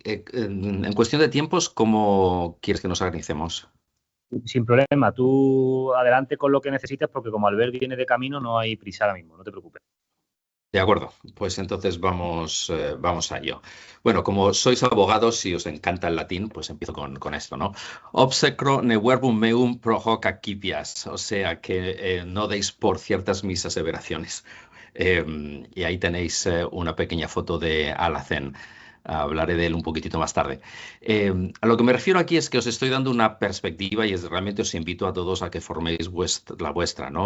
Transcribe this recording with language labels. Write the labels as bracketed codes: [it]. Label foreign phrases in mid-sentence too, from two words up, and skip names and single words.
[es] En cuestión de tiempos, ¿cómo quieres que nos organicemos? Sin problema, tú adelante con lo que necesites porque como Albert viene de camino no hay prisa ahora mismo, no te preocupes. De acuerdo, pues entonces vamos a ello. Bueno, como sois abogados y os encanta el latín, pues empiezo con esto, ¿no? [la] Obsecro ne verbum meum pro hoc accipias, [es] o sea que no deis por ciertas mis aseveraciones. Y ahí tenéis una pequeña foto de Alacén. Hablaré de él un poquitito más tarde. A lo que me refiero aquí es que os estoy dando una perspectiva y realmente os invito a todos a que forméis la vuestra, ¿no?